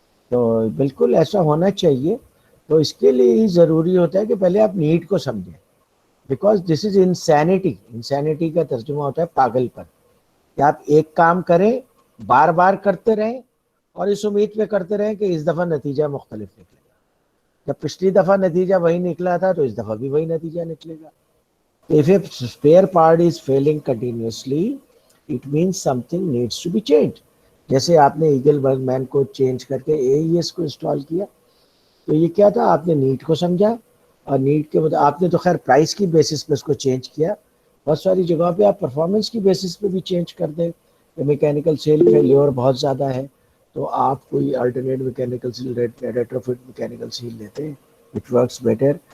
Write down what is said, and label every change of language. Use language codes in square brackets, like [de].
[ur] تو بالکل ایسا ہونا چاہیے. تو اس کے لیے ہی ضروری ہوتا ہے کہ پہلے آپ نیڈ کو سمجھیں, [en] Because this is insanity. [ur] Insanity کا ترجمہ ہوتا ہے پاگل پن, کہ آپ ایک کام کریں بار بار کرتے رہیں اور اس امید پہ کرتے رہیں کہ اس دفعہ نتیجہ مختلف نکلے گا. جب پچھلی دفعہ نتیجہ وہی نکلا تھا تو اس دفعہ بھی وہی نتیجہ نکلے گا. [en] If a spare part is failing continuously, it means something needs to be changed. [ur] جیسے آپ نے ایگل برگ مین کو چینج کر کے اے ای ایس کو انسٹال کیا تو یہ کیا تھا, آپ نے نیڈ کو سمجھا اور نیڈ کے بعد آپ نے تو خیر پرائس کی بیسس پہ اس کو چینج کیا. بہت ساری جگہوں پہ آپ پرفارمنس کی بیسس پہ بھی چینج کر دیں کہ میکینیکل سیل فیلیور بہت زیادہ ہے تو آپ کوئی alternate mechanical cell ریٹروفٹ mechanical cell لیتے ہیں [en] which works better.